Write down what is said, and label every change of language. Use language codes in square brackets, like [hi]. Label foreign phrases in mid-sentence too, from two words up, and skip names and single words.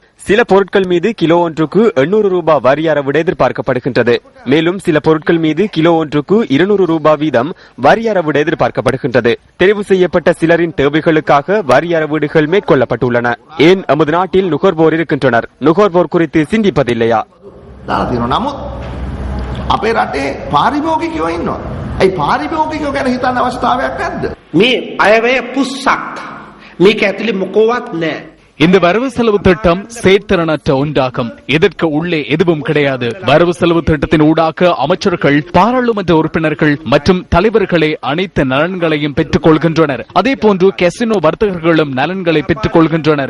[ta] சில பொருட்கள் மீது கிலோ ஒன்றுக்கு 800 ரூபாய் வரி அறவிட எதிர்பார்க்கப்படுகின்றது. மேலும் சில பொருட்கள் மீது கிலோ ஒன்றுக்கு 200 ரூபாய் வீதம் வரி அறவிட எதிர்பார்க்கப்படுகின்றது. தெரிவு செய்யப்பட்ட சிலரின் தேவைகளுக்காக வரி அறவீடுகள் மேற்கொள்ளப்பட்டுள்ளன. ஏன் நமது நாட்டில் நுகர்வோர் இருக்கின்றனர்? நுகர்வோர் குறித்து சிந்திப்பதில்லையா? [si] නමුත් අපේ රටේ පාරිභෝගිකයෝ ඉන්නවා. ඒ පාරිභෝගිකයෝ ගැන හිතන්න අවශ්‍යතාවයක් නැද්ද? මේ අයවැය පුස්සක්. මේක ඇතුලේ මොකවත් නැහැ. [ta] இந்த வரவு செலவு திட்டம் செயற்திறனற்ற ஒன்றாகும். இதற்கு உள்ளே எதுவும் கிடையாது. வரவு செலவு திட்டத்தின் ஊடாக அமைச்சர்கள், பாராளுமன்ற உறுப்பினர்கள் மற்றும் தலைவர்களே அனைத்து நலன்களையும் பெற்றுக் கொள்கின்றனர். அதே போன்று கசினோ வர்த்தகர்களும் நலன்களை பெற்றுக் கொள்கின்றனர்.